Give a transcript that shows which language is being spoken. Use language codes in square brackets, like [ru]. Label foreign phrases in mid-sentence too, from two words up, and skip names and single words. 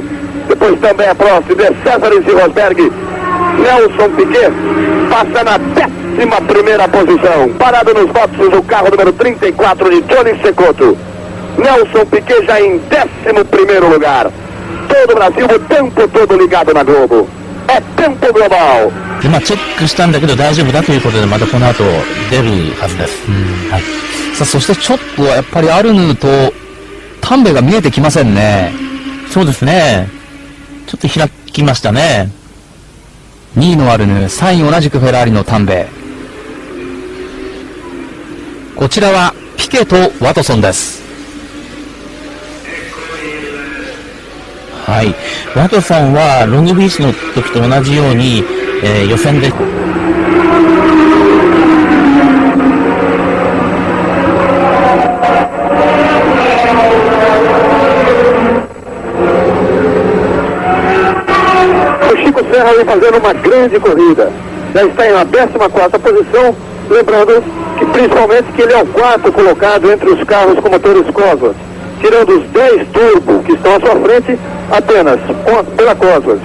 [pt] Depois também a Prost, De Cesaris e Rosberg. Nelson Piquet passa na 11ª posição. Parado nos boxes o carro número 34 de Johnny Cecotto. Nelson Piquet já em 11º lugar. Todo o Brasil o tempo todo ligado na Globo. É tempo global. [ja] で、チェックしたんだけど大丈夫だということで、またこの後出るはずです。はい。さあ、そしてちょっとやっぱりアルヌーとタンベが見えてきませんね。そうですね。ちょっと開きましたね。 2位のアルヌー、3位同じくフェラーリのタンベ。こちらはピケとワトソンです。はい。ワトソンはロングビーチの時と同じように、予選で [pt] Chico Serra vem fazendo uma grande corrida. Já está em 14ª posição, lembrando que principalmente que ele é o 4º colocado entre os carros com motores Cosworth, tirando os 10 turbo que estão à sua frente, apenas pela Cosworth.